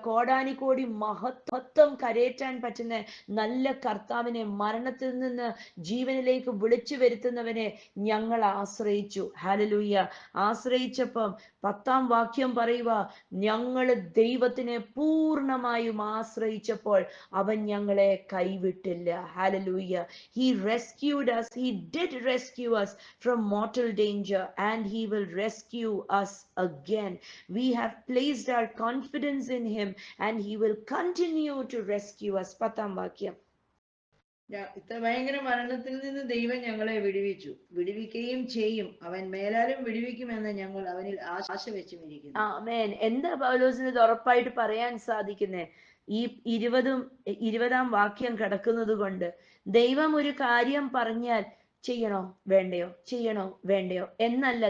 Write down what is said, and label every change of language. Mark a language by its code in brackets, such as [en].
[ml] കോടാനിക്കോടി മഹത്വം കരയേറ്റാൻ പറ്റുന്ന നല്ല കർത്താവിനെ, മരണത്തിൽ നിന്ന് ജീവനിലേക്ക് വിളിച്ചു വരുത്തുന്നവനെ ഞങ്ങൾ ആശ്രയിച്ചു. ഹല്ലേലൂയ. ആശ്രയിച്ചപ്പം 10-ാം വാക്യം പറയുക, ഞങ്ങൾ ദൈവത്തിനെ പൂർണ്ണമായും ആശ്രയിച്ചപ്പോൾ അവൻ ഞങ്ങളെ കൈവിട്ടില്ല. [en] Hallelujah. He rescued us. He did rescue us from mortal danger, and he will rescue us again. We have placed our confidence in him, and he will continue to rescue us. [ml] 10-ാം വാക്യം. ഇത്ര ഭയങ്കര മരണത്തിൽ നിന്ന് ദൈവം ഞങ്ങളെ വിടുവിക്കുകയും ചെയ്യും. അവൻ മേലാലും വിടുവിക്കുമെന്ന് ഞങ്ങൾ അവനിൽ ആശ വെച്ചുമിരിക്കുന്നു. ആമേൻ. എന്താ പൗലോസിന് ഇത് ഉറപ്പായിട്ട് പറയാൻ സാധിക്കുന്നേ? ഈ 20-ാം വാക്യം കിടക്കുന്നത് കൊണ്ട് ദൈവം ഒരു കാര്യം പറഞ്ഞാൽ ചെയ്യണോ വേണ്ടയോ എന്നല്ല.